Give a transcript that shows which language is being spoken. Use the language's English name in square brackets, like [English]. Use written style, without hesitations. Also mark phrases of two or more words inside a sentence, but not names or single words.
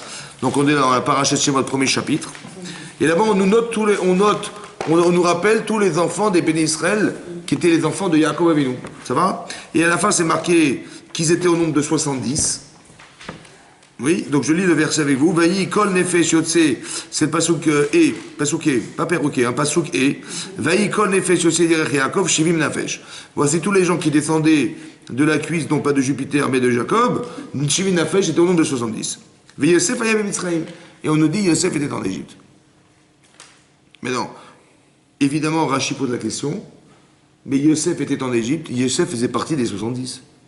[French] Donc on est dans la Parashat Shemot, premier chapitre. Et là-bas, on nous note on nous rappelle tous les enfants des [Hebrew] בני ישראל [French] qui étaient les enfants de Yaakov Avinu. Ça va? Et à la fin, c'est marqué qu'ils étaient au nombre de 70. Oui, donc je lis le verset avec vous. [Hebrew] ויהי כל נפש יוצאי, [French] c'est le pasuk e, pasuk e, pas perroquet, un pasuk e. [Hebrew] ויהי כל נפש יוצאי ירך יעקב שבעים נפש. [French] Voici tous les gens qui descendaient de la cuisse, non pas de Jupiter, mais de Jacob. [Hebrew] שבעים נפש [French] était au nombre de 70. [Hebrew] ויוסף היה במצרים. [French] Et on nous dit Yosef était en Égypte. Mais non, évidemment Rashi pose la question. Mais Yosef était en Égypte, Yosef faisait partie des 70.